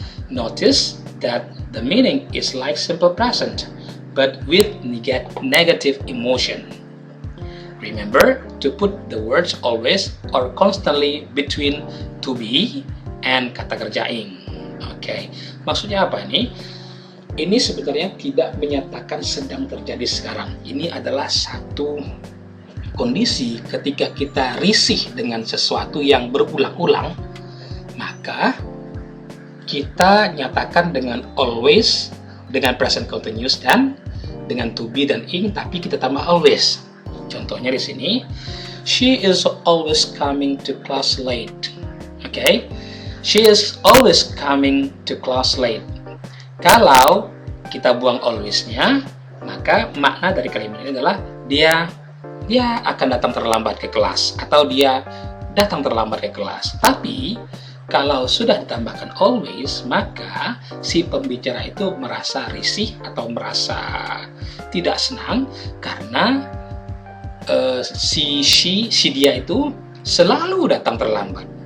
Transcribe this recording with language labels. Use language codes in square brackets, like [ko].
[en] Notice that the meaning is like simple present, but with negative emotion. Remember to put the words always or constantly between to be and [id] kata kerja [en] ing. [id] Oke, maksudnya apa ini? Ini sebenarnya tidak menyatakan sedang terjadi sekarang. Ini adalah satu kondisi ketika kita risih dengan sesuatu yang berulang-ulang, maka kita nyatakan dengan always, dengan present continuous, dan dengan to be dan ing, tapi kita tambah always. Contohnya di sini, [en] she is always coming to class late. Oke, she is always coming to class late. [id] Kalau kita buang always-nya, maka makna dari kalimat ini adalah dia akan datang terlambat ke kelas, atau dia datang terlambat ke kelas. Tapi kalau sudah ditambahkan always, maka si pembicara itu merasa risih atau merasa tidak senang karena si dia itu selalu datang terlambat.